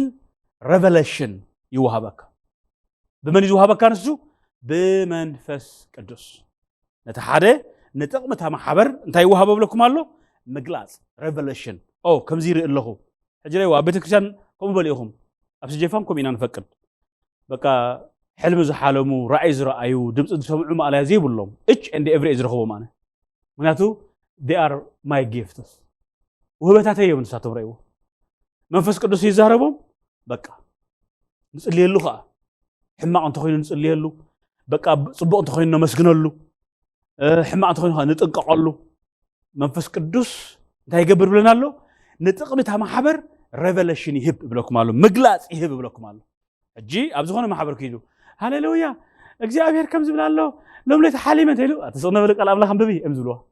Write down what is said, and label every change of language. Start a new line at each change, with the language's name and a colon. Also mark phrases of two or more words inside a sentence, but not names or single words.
Tigrinya: revelation ይወሃበካ ብመን ይወሃበካ ንሱ ብመንፈስ ቅዱስ ነታ ሓደ ንጥቕሚ እታ ማሕበር እንታይ ይወሃበ ብለኩም ኣሎ ምግላጽ revelation ከምዚ ይርኢ ኣለኹ ሕጂ ላይ ኣብ ቤተክርስትያን ከምኡ በሊኢኹም ኣብ ስጀፋን ከምኡ ኢና ንፈቅድ በቃ ሕልሚ ዝሓለሙ ራእይ ዝረአዩ ድምፂ ዝሰምዑ ማእልያ ዘይብሎም
English: each and every
Tigrinya: ዝረኽቦም ኣነ ምክንያቱ
English: they are my gifts
Tigrinya: ውህበታተይ እዮም ንሳቶም ረእይዎ መንፈስ ቅዱስ ይዛረቦም በቃ ንጽልየሉ ከዓ ሕማቕ እንተኾይኑ ንጽልየሉ በቃ ጽቡቕ እንተኾይኑ ነመስግነሉ ሕማቕ እንተኾይኑ ከዓ ንጥንቀቐሉ መንፈስ ቅዱስ እንታይ ይገብር ብለና ኣሎ ንጥቕሚ እታ ማሕበር revelation ይህብ ብለኩም ኣሎ ምግላጽ ይህብ ብለኩም ኣሎ ሕጂ ኣብ ዝኾነ ማሕበር ከይዱ ሃሌሉያ እግዚአብሔር ከም ዝብል ኣሎ ሎምሌት ሓሊመ እንተኢሉ ተስቕነ በለ ቃል ኣምላኽ አንብቢ እዮም ዝብልዋ